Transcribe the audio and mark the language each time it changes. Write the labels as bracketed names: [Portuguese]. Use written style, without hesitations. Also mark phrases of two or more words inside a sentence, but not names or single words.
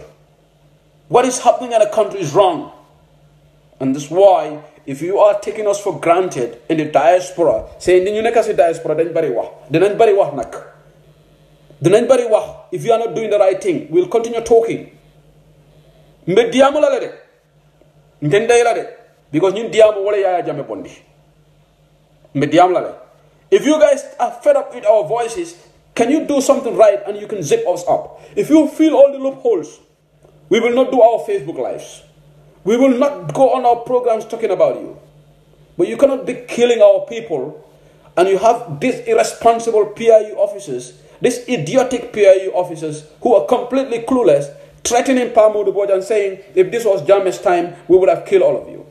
[English] What is happening in our country is wrong. And that's why, if you are taking us for granted in the diaspora, saying, diaspora, if you are not doing the right thing, we'll continue talking. [Mandingo] Mbe diamo la de. Ntende la de. Because ñun diamo wala Yaya Jammeh bondi. Mbe diamo la de. [English] If you guys are fed up with our voices, can you do something right and you can zip us up? If you feel all the loopholes, we will not do our Facebook lives. We will not go on our programs talking about you. But you cannot be killing our people, and you have these irresponsible PIU officers, these idiotic PIU officers who are completely clueless, threatening Pamudu Bojan, saying, if this was Jammeh's time, we would have killed all of you.